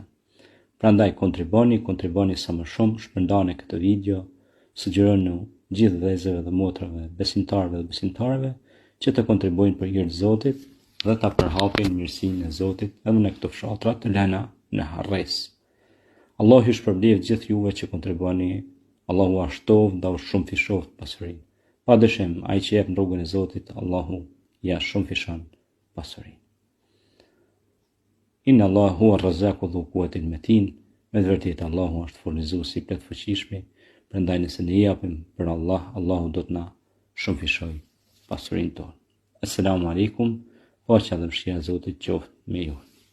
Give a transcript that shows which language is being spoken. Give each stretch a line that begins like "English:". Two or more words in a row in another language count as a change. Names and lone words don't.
Albanian: Prandaj kontriboni sa më shumë, shpërndani këtë video, sugjeroni gjithë vëllezërve dhe motrave, besimtarëve dhe besimtarëve që të kontribuojnë për hir të Zotit dhe ta përhapin mirësinë e Zotit edhe në këto fshatra të lëna në harres. Allahu ju shpërbleft gjithë juve që kontribuani. Allahu ashtov dhe u shumë fishoft pasurinë. Padyshim, ai që jep në rrugën e Zotit, Allahu ja shumë fishon pasurinë.
Arabic: إن الله هو الرزاق ذو القوة المتين.
Albanian: Me vërtetë Allahu është furnizuesi i plot fuqishëm. Prandaj nëse ne japim për Allah, Allahu do të na shumë fishoj pasurinë tonë.
Arabic: السلام عليكم.
Albanian: Paqja dhe mëshira e Zotit qoftë me ju.